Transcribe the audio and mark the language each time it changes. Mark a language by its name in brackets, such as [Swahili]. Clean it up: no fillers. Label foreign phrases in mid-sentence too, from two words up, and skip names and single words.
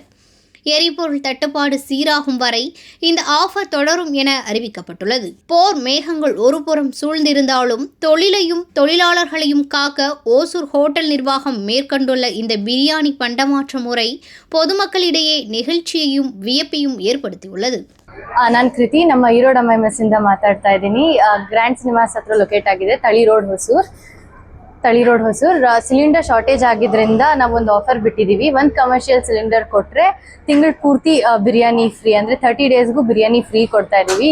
[Tamil] எரிபொருள் தட்டுப்பாடு சீராகும் வரை இந்த ஆஃபர் தொடரும் என அறிவிக்கப்பட்டுள்ளது. போர் மேகங்கள் ஒருபுறம் சூழ்ந்திருந்தாலும் தொழிலையும் தொழிலாளர்களையும் காக்க ஓசூர் ஹோட்டல் நிர்வாகம் மேற்கொண்டுள்ள இந்த பிரியாணி பண்டமாற்ற முறை பொதுமக்களிடையே நெகிழ்ச்சியையும் வியப்பையும் ಏರ್ಪಡಿಸಿஉள்ளது. [Kannada] ನಾನು ಕೃತಿ, ನಮ್ಮ ಈರೋಡ್ ಅಮ್ಮಾಯಿ ಮೆಸ್ ಇಂದ ಮಾತಾಡ್ತಾ ಇದ್ದೀನಿ. ಗ್ರ್ಯಾಂಡ್ ಸಿನಿಮಾಸ್ ಹತ್ರ ಲೊಕೇಟ್ ಆಗಿದೆ, ತಳಿ ರೋಡ್ ಹೊಸೂರ್. [English] cylinder shortage [Kannada] ಆಗಿದ್ರಿಂದ ನಾವೊಂದು ಆಫರ್ ಬಿಟ್ಟಿದ್ದೀವಿ. 1 [English] commercial cylinder [Kannada] ಕೊಟ್ಟರೆ ತಿಂಗಳು ಪೂರ್ತಿ ಬಿರಿಯಾನಿ ಫ್ರೀ, ಅಂದರೆ 30 ಡೇಸ್ಗೂ ಬಿರಿಯಾನಿ ಫ್ರೀ ಕೊಡ್ತಾ ಇದ್ದೀವಿ.